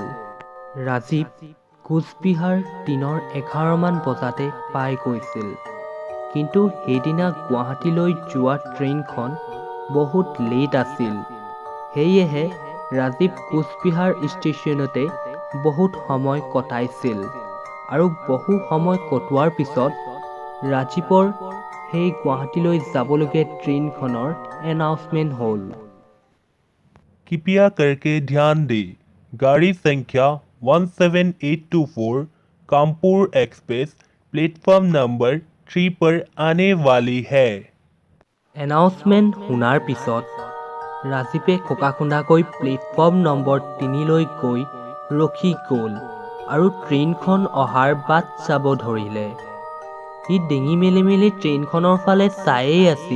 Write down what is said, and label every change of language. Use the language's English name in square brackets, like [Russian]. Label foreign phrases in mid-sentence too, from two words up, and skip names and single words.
[Assamese] ৰাজীৱ কোচবিহাৰ দিনৰ 11 মান বজাতে পাই গৈছিল, কিন্তু সেইদিনা গুৱাহাটীলৈ যোৱা ট্ৰেইনখন বহুত লেট আছিল। সেয়েহে ৰাজীৱ কোচবিহাৰ ষ্টেচনতে বহুত সময় কটাইছিল, আৰু বহু সময় কটোৱাৰ পিছত ৰাজীৱৰ সেই গুৱাহাটীলৈ যাবলগীয়া ট্ৰেইনখনৰ এনাউন্সমেণ্ট হ'ল। [Hindi] कृपया करके ध्यान दें, गाड़ी संख्या 17824 कानपुर एक्सप्रेस [English] platform number [Hindi] 3 पर आने वाली है। [Assamese] এনাউন্সমেণ্ট শুনাৰ পিছত ৰাজীৱে ককাকুণ্ডাকৈ [English] platform number [Assamese] 3লৈ গৈ ৰখি গ'ল আৰু ট্ৰেইনখন অহাৰ বাট চাব ধৰিলে। সি ডিঙি মেলি মেলি ট্ৰেইনখনৰ ফালে চায়েই আছিল।